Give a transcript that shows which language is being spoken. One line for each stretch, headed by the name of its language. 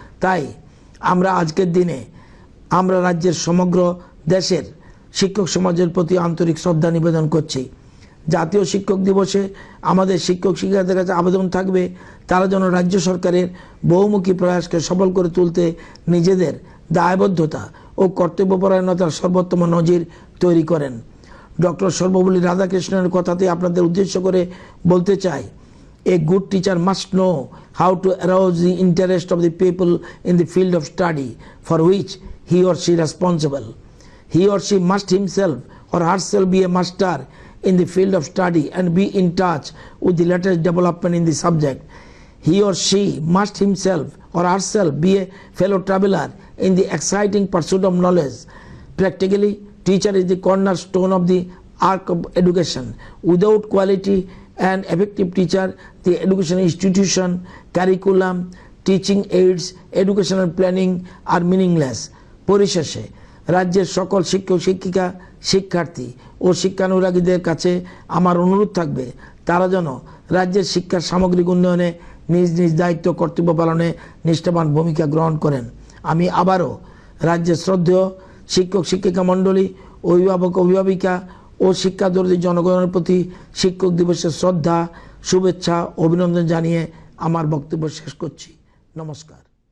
Bangla: তাই আমরা আজকের দিনে আমরা রাজ্যের সমগ্র দেশের শিক্ষক সমাজের প্রতি আন্তরিক শ্রদ্ধা নিবেদন করছি। জাতীয় শিক্ষক দিবসে আমাদের শিক্ষক শিক্ষিকাদের কাছে আবেদন থাকবে, তারা যেন রাজ্য সরকারের বহুমুখী প্রয়াসকে সফল করে তুলতে নিজেদের দায়বদ্ধতা ও কর্তব্যপরায়ণতার সর্বোত্তম নজির তৈরি করেন। ডক্টর সর্বপল্লী রাধাকৃষ্ণনের কথাতে আপনাদের উদ্দেশ্য করে বলতে চাই,
English: A good teacher must know how to arouse the interest of the people in the field of study for which he or she responsible. He or she must himself or herself be a master in the field of study and be in touch with the latest development in the subject. He or she must himself or herself be a fellow traveler in the exciting pursuit of knowledge. Practically, teacher is the cornerstone of the arc of education. Without quality and effective teacher, the education institution, curriculum, teaching aids, educational planning are meaningless.
Bangla: পরিশেষে রাজ্যের সকল শিক্ষক শিক্ষিকা, শিক্ষার্থী ও শিক্ষানুরাগীদের কাছে আমার অনুরোধ থাকবে, তারা যেন রাজ্যের শিক্ষার সামগ্রিক উন্নয়নে নিজ নিজ দায়িত্ব কর্তব্য পালনে নিষ্ঠাবান ভূমিকা গ্রহণ করেন। আমি আবারও রাজ্যের শ্রদ্ধেয় শিক্ষক শিক্ষিকা মণ্ডলী, অভিভাবক অভিভাবিকা ও শিক্ষাদর্শী জনগণের প্রতি শিক্ষক দিবসের শ্রদ্ধা, শুভেচ্ছা, অভিনন্দন জানিয়ে আমার বক্তব্য শেষ করছি। নমস্কার।